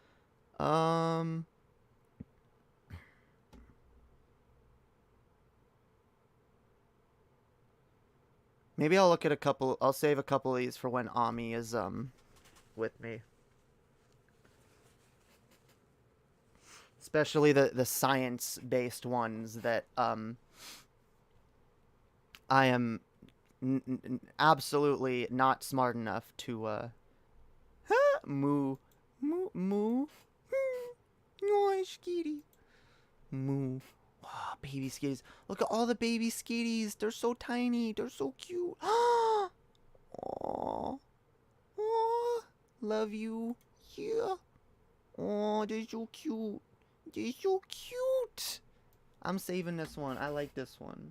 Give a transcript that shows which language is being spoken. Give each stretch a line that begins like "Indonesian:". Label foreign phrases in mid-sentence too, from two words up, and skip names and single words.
English: Maybe I'll look at a couple, I'll save a couple of these for when Ami is, with me. Especially the science-based ones that, I am absolutely not smart enough to, moo, moo, moo, oh, skitty, moo. Oh, baby skitties. Look at all the baby skitties. They're so tiny. They're so cute. Oh, oh, love you. Yeah. Oh, they're so cute. They're so cute. I'm saving this one. I like this one.